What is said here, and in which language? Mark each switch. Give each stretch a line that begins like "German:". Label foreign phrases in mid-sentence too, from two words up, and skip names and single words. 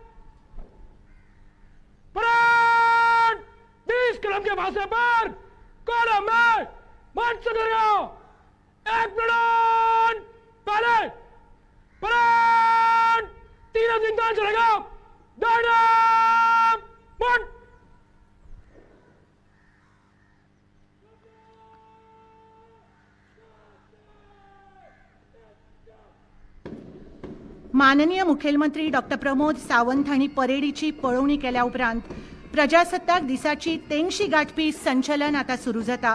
Hindi: परेड 20 कदम के फासले पर कॉलम में मार्च करेगा। एक मिनट पहले परेड 3 दिन तक चलेगा। डायनामोट।
Konkani: माननीय मुखेलमंत्री डॉक्टर प्रमोद सावंत हांणी परेडीची पळोवणी केल्या उपरांत प्रजासत्ताक दिसाची तेंगशी गाठपी संचलन आता सुरू जाता.